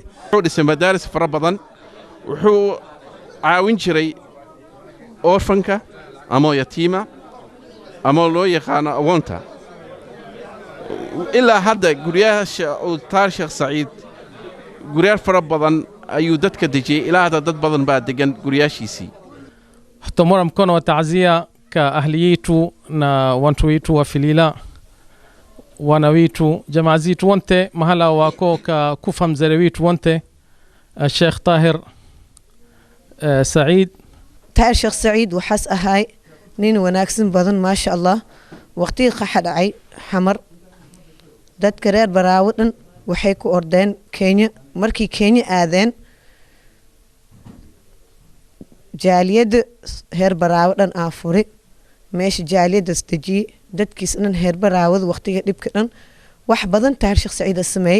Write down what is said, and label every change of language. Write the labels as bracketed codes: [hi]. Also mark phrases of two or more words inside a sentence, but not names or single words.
[so] wuxuu dhisay madaaris fara badan, wuxuu caawin jiray orfanka ama yatiima ama loo yaqaano agoonta. ilaa hadda guryaha daahir sheekh saciid guryaal fara badan ayuu dadka dejiyey, ilaa hadda dad badan baa degan guryaashiisii. [sw] Tutamora mkono wa taazia ka ahli yetu na watu wetu wa Filila, wana wetu, jamaa zetu wote mahala wako ka kufa mzee wetu wote Sheikh Tahir Saciid. [so] Tahir Sheikh Saciid waxaas ahay nin wanaagsan badan [ar] ما شاء الله. [so] waqti qaxa dhacay xamar dadka reer baraawo dhan waxay ku ordeen Kenya. markii Kenya aadeen jaaliyada heer baraawo dhan aafuri meesha jaaliyada staji dadkiis dhan heer baraawada waqtiga dhibka dhan wax badan Tahir Sheekh Saciid sameeyay.